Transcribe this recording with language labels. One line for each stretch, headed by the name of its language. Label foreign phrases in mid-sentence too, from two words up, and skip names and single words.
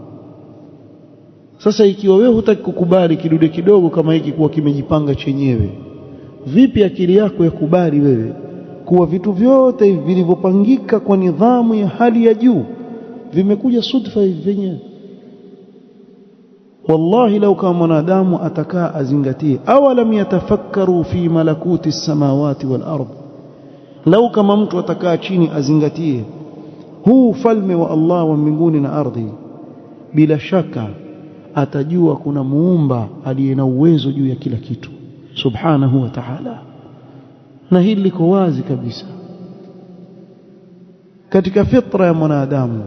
Swahili: Sasa ikiwa wewe hutaki kukubali kidude kidogo kama hiki kuwa kimejipanga chenyewe, vipi akili yako yakubali wewe kuwa vitu vyote hivi vilivyopangika kwa nidhamu ya hali ya juu vimekuja sudfa hivi vyenyewe? Wallahi lau kama mwanadamu atakaa azingatie,
Arabic: أولم يتفكروا في ملكوت السماوات والأرض,
Swahili: lau kama mtu atakaa chini azingatie huu ufalme wa Allah wa mbinguni na ardhi, bila shaka atajua kuna muumba aliye na uwezo juu ya kila kitu
Arabic: سبحانه وتعالى.
Swahili: Na hili liko wazi kabisa katika fitra ya mwanadamu.